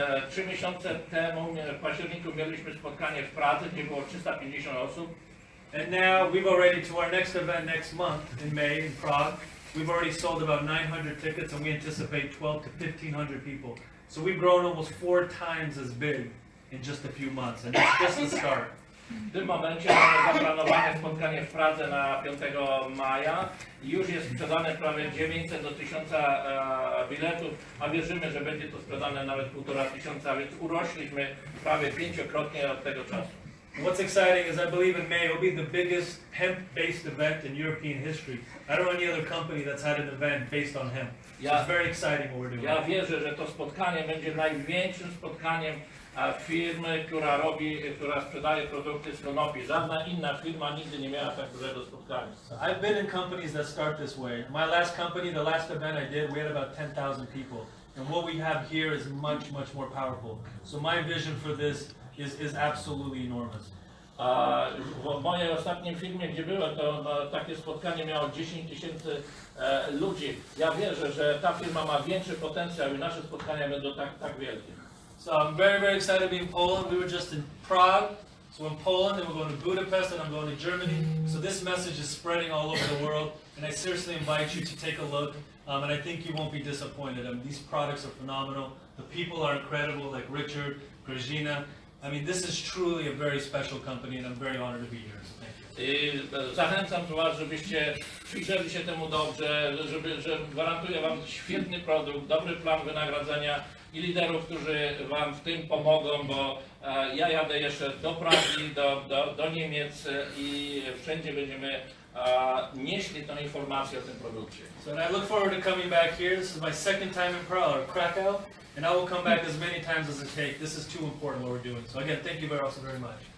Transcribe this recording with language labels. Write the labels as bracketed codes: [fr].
[pl] 3 miesiące temu, w październiku, mieliśmy spotkanie w Pradze, gdzie było 350 osób. [en] And now we've already, to our next event next month in May in Prague, we've already sold about 900 tickets, and we anticipate 12 to 1,500 people. So we've grown almost 4 times as big in just a few months, and that's just the start. [pl] W tym momencie mamy zaplanowane spotkanie w Pradze na 5 maja i już jest sprzedane prawie 900 do 1000 biletów, a wierzymy, że będzie to sprzedane nawet 1500, więc urośliśmy prawie 5-krotnie od tego czasu. [en] What's exciting is I believe in May it will be the biggest hemp-based event in European history. I don't know any other company that's had an event based on hemp. So it's very exciting what we're doing. [pl] Ja wierzę, że to spotkanie będzie największym spotkaniem firmy, która sprzedaje produkty z konopi. Żadna inna firma nigdy nie miała tak dużego spotkania. [en] I've been in companies that start this way. My last company, the last event I did, we had about 10,000 people. And what we have here is much more powerful. So my vision for this is absolutely enormous. [pl] W mojej ostatniej firmie, gdzie byłem, to takie spotkanie miało 10 000 ludzi. Ja wierzę, że ta firma ma większy potencjał i nasze spotkania będą tak wielkie. [en] So I'm very excited to be in Poland. We were just in Prague, so in Poland, and we're going to Budapest, and I'm going to Germany. So this message is spreading all over the world, and I seriously invite you to take a look, and I think you won't be disappointed. I mean, these products are phenomenal. The people are incredible, like Richard, Grażyna. I mean, this is truly a very special company, and I'm very honored to be here. So thank you. [pl] I zachęcam Was, żebyście przyjrzeli się temu dobrze, że gwarantuję Wam świetny produkt, dobry plan wynagrodzenia i liderów, którzy Wam w tym pomogą, bo ja jadę jeszcze do Pragi, do Niemiec i wszędzie będziemy nieśli tą informację o tym produkcie. [en] So I look forward to coming back here. This is my second time in Krakow, and I will come back as many times as it takes. This is too important what we're doing. So again, thank you very much.